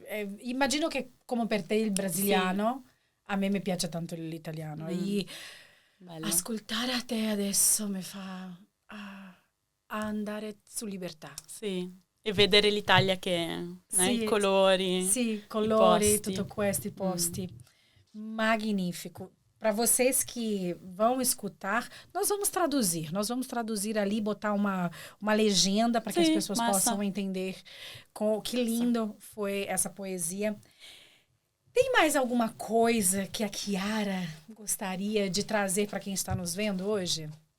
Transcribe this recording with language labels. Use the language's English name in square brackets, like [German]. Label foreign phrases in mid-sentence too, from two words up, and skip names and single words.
[Italian] Immagino che come per te il brasiliano, a me mi piace tanto l'italiano. E ascoltare a te adesso mi fa andare su Libertà. Sì. E vedere l'Italia che né, i colori. Sì, colori, tudo questi posti. [Portuguese] Magnífico. Para vocês que vão escutar, nós vamos traduzir ali, botar uma legenda para que as pessoas possam entender que lindo foi essa poesia. Tem mais alguma coisa que a Chiara gostaria de trazer para quem está nos vendo hoje?